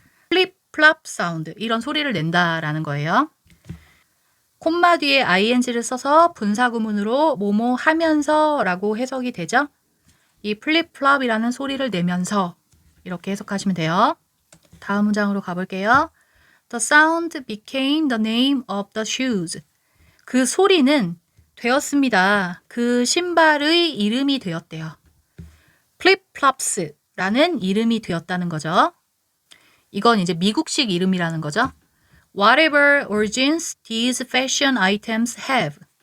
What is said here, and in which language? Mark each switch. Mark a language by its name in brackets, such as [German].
[English] flip-flop sound, [Korean] 이런 소리를 낸다라는 거예요. 콤마 뒤에 ing를 써서 분사구문으로 뭐뭐 하면서 라고 해석이 되죠. 이 flip-flop이라는 소리를 내면서 이렇게 해석하시면 돼요. 다음 문장으로 가볼게요. [English] The sound became the name of the shoes. [Korean] 그 소리는 되었습니다. 그 신발의 이름이 되었대요. flip-flops라는 이름이 되었다는 거죠. 이건 이제 미국식 이름이라는 거죠. [English] Whatever origins these fashion items have.